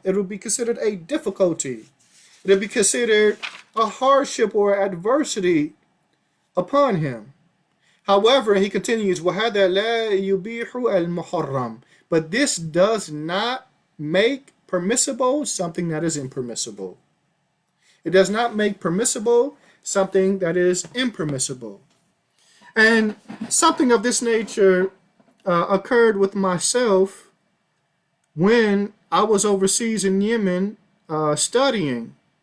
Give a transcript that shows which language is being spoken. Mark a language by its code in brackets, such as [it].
[en] It will be considered a difficulty. It will be considered a hardship or adversity upon him. [ar] However, he continues, وَهَذَا لَا يُبِيحُ الْمُحَرَّمِ. [en] But this does not make permissible something that is impermissible. It does not make permissible something that is impermissible. And something of this nature occurred with myself when I was overseas in Yemen studying.